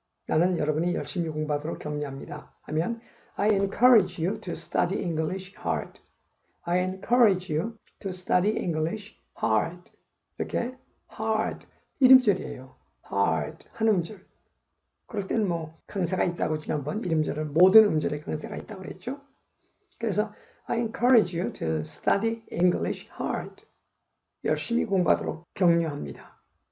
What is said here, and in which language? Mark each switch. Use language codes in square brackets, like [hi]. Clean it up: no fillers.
[ko] 나는 여러분이 열심히 공부하도록 격려합니다. 하면 [en] I encourage you to study English hard. I encourage you to study English hard. [ko] 이렇게 hard 이름절이에요. hard 한 음절. 그럴 때는 뭐 강세가 있다고 지난번 이름절을 모든 음절에 강세가 있다고 그랬죠. 그래서 [en] I encourage you to study English hard. [ko] 열심히 공부하도록 격려합니다.